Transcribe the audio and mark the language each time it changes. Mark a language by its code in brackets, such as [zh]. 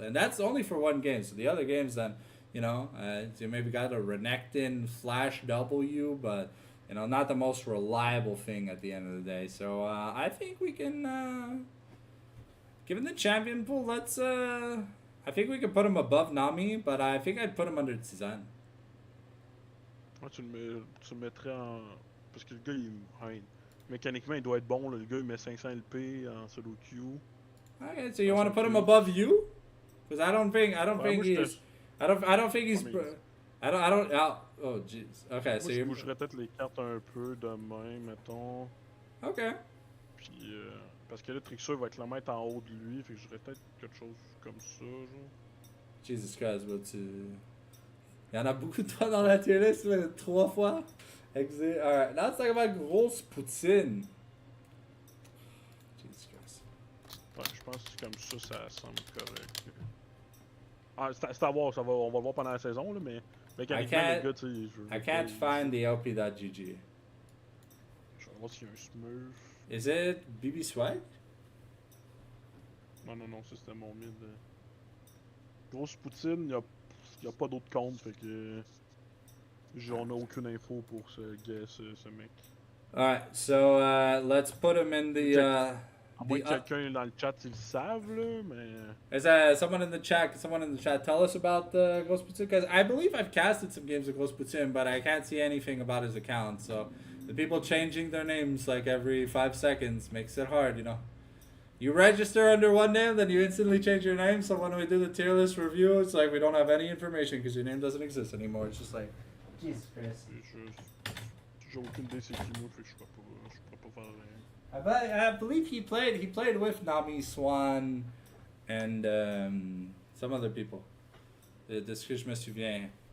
[en] And that's only for one game. So the other games, then you know, you maybe got a Renekton Flash W, but you know, not the most reliable thing at the end of the day. So I think we can, given the champion pool, let's. I think we could put him above Nami, but I think I'd put him under Tizan. [fr] Tu le mettrais en... Parce que le gars, mécaniquement, il doit être bon. Là. Le gars, il met 500 LP en solo queue. [en] Okay, so you want to put him above you? Because I don't think he's... Oh, jeez. Okay, so [fr] je bougerais peut-être les cartes un peu de même, mettons. [en] Okay. [fr] Puis, parce que là, Trixie va clairement être en haut de lui. Fait que j'aurais peut-être quelque chose comme ça, genre. [en] Jesus Christ, but... [fr] Il y en a beaucoup de fois dans la tier list, mais 3 fois. [en] Alright, now let's talk about [fr] grosse poutine. Ouais, je pense que comme ça semble correct. Ah, c'est à voir, on va le voir pendant la saison, là, mais mécaniquement, le gars, tu sais, je veux [en] I can't find the LP.GG. [fr] Je vais voir s'il y a un Smurf. [en] Is it BB Swag? [fr] Non, ça c'était mon mid. Grosse poutine, y a pas d'autres comptes, fait que. On a aucune info pour ce mec. [en] Alright, so let's put him in [fr] À moins que quelqu'un dans le chat, ils le savent, là, mais. [en] Is someone in the chat? Can someone in the chat tell us about Ghost Platoon? Because I believe I've casted some games of Ghost Platoon, but I can't see anything about his account. So the people changing their names like every 5 seconds makes it hard, you know. You register under one name, then you instantly change your name. So when we do the tier list review, it's like we don't have any information because your name doesn't exist anymore. It's just like, Jesus Christ. [fr] J'ai aucune idée c'est qui moi, fait que je pourrais pas faire rien. [en] I believe he played with Nami Swan and some other people. [fr] De ce que je me souviens.